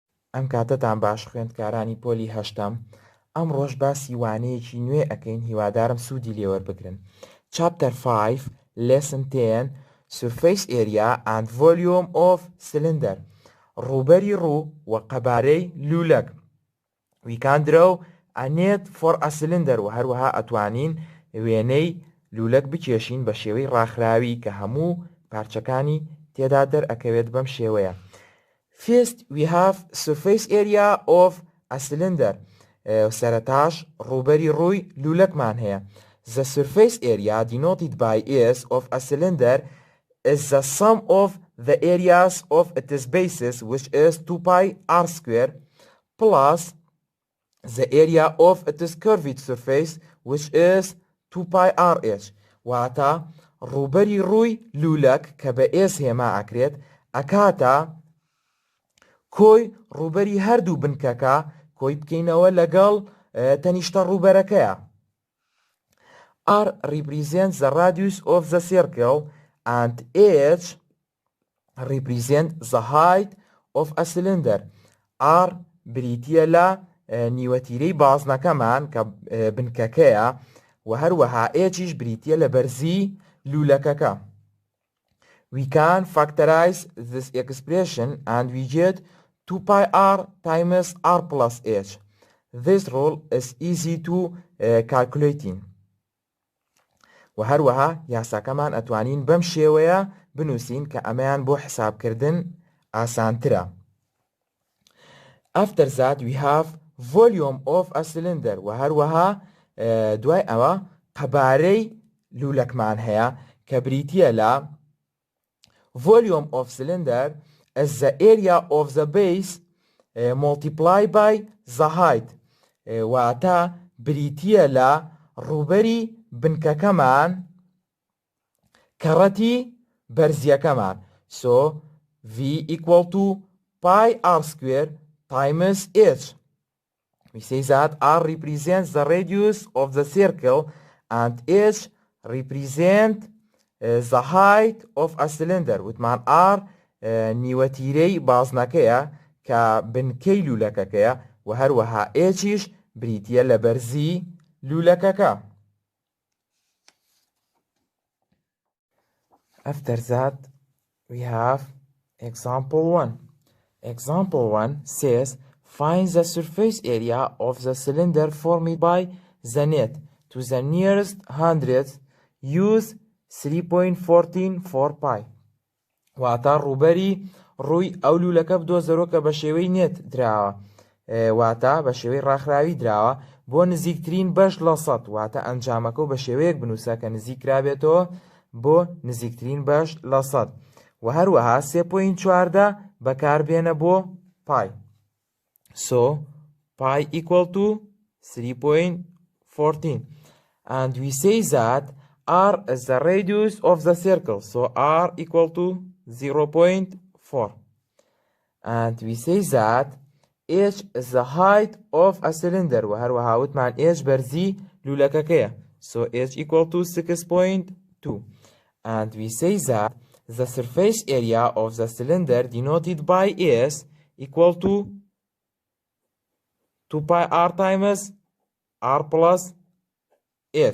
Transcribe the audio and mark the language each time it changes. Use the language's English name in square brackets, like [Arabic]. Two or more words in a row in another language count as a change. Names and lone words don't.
[Central Kurdish] ئەم کاتتان باش خوێندکارانی پۆلی هەشتەم. ئەم ڕۆژ باسی وانەیەکی نوێ ئەەکەین، هیوادارم سوودی لێوەربگرن. [English] Chapter 5 Lesson 10 Surface Area and Volume of Cylinder. [Central Kurdish] ڕووبەری ڕوو و قەبارەی لولەک. [English] We can draw a net for a cylinder [Central Kurdish] و هەروەها ئەتوانین وێنەی لولەک بکێشین بە شێوەی ڕاخراوی کە هەموو پارچەکانی تێدا دەرئەکەوێت بەم شێوەیە. [English] First we have surface area of a cylinder. [Central Kurdish] سەرەتاش ڕووبەری ڕووی لولەکمان هەیە. [English] The surface area denoted by S of a cylinder is the sum of the areas of its bases, which is 2 pi r square, plus the area of its curved surface, which is 2 pi r h. [Central Kurdish] واتە ڕووبەری ڕووی لولەک کە بە S هێما ئەکرێت ئەکاتە کۆی ڕووبەری هەردوو بنکەکە کۆی بکەینەوە لەگەڵ تەنیشتە ڕووبەرەکەیە. [English] R represents the radius of the circle and H represents the height of a cylinder. [Central Kurdish] R بریتیە لە نیوەتیرەی بازنەکەمان کە بنکەکەیە و هەروەها Hیش بریتیە لە بەرزی لولەکەکە. [English] We can factorize this expression and we get 2 pi r times r plus h. This rule is easy to calculating. [Central Kurdish] و هەروەها یاساکەمان ئەتوانین بەم شێوەیە بنووسین کە ئەمەیان بۆ حسابکردن ئاسانترە. [English] After that we have volume of a cylinder [Central Kurdish] و هەروەها دوای ئەوە قەبارەی لولەکمان هەیە کە بریتیە لە [English] volume of cylinder is the area of the base multiplied by the height. [Central Kurdish] واتە بریتیە لە ڕووبەری بنکەکەمان کەڕەتی بەرزیەکەمان. [English] So V equal to pi r square times h. We say that R represents the radius of the circle and h represent the height of a cylinder. [Central Kurdish] وتمان R نیوەتیرەی بازنەکەیە کە بنکەی لولەکەکەیە و هەروەها Hیش بریتیە لە بەرزی لولەکەکە. [English] After that we have example 1. Example 1 says find the surface area of the cylinder formed by the net to the nearest hundredth. Use 3.14 4 pi. [Central Kurdish] واتە ڕووبەری ڕووی ئەو لولەکە بدۆزەرەوە کە بە شێوەی نێت دراوە، واتە بە شێوەی ڕاخراوی دراوە بۆ نزیکترین بەش لە 100. واتە ئەنجامەکە و بە شێوەیەک بنووسە کە نزیکرابێتەوە بۆ نزیکترین بەش لە 100 و هەروەها 3.14 بەکاربێنە بۆ پای. [English] So pi equal to 3.14 and we say that R is the radius of the circle, so R equal to 0.4 and we say that H is the height of a cylinder [Central Kurdish] و هەروەها وتمان H بەرزی لولەکەکەیە، [English] so H equal to 6.2 and we say that the surface area of the cylinder denoted by S equal to 2 pi r times r plus h.